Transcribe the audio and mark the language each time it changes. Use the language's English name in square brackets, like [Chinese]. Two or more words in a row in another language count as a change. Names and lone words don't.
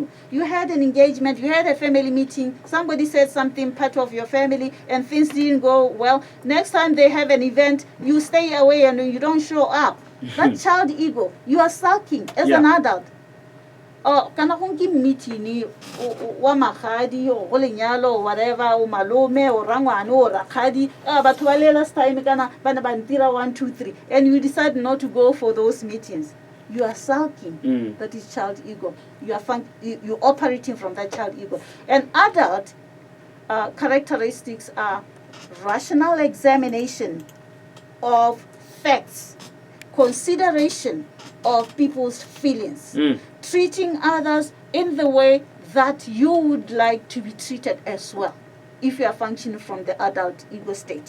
[English] You had an engagement, you had a family meeting, somebody said something, part of your family, and things didn't go well. Next time they have an event, you stay away and you don't show up. That child ego, you are sulking as an adult. [Tswana] Kana kung meeting wa magadi o go lenyalo or whatever o malome o rangwane o rakgadi batho ba le [English] last time [Tswana] kana bana ba ntira 1 2 3 [English] and you decide not to go for those meetings. You are sulking. That is child ego. You're operating from that child ego. And adult characteristics are rational examination of facts, consideration of people's feelings, treating others in the way that you would like to be treated as well, if you are functioning from the adult ego state.